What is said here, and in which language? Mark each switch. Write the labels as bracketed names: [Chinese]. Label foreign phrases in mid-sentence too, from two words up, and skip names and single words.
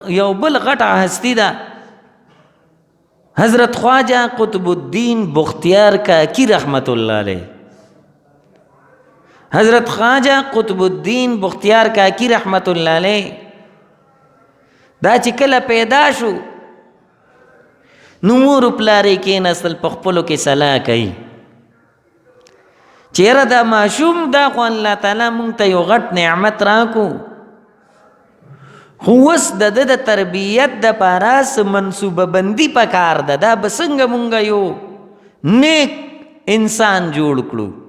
[Pashto] یو بل غټه هستی ده حضرت خواجہ قطب الدین بختیار کاکی رحمت اللہ علیہ. حضرت خواجہ قطب الدین بختیار کاکی رحمت اللہ علیہ دا چې کله پیدا شو نو مور پلارې کېناستل په خپلو کې صلاح کوي چې یاره دا ماشوم دا خو الله تعالی مونږ ته یو غټ نعمت راکو خو اوس د ده د تربیت دپاره څه منصوبه بندي پکار ده دا به څنګه مونږ یو نیک انسان جوړ کړو.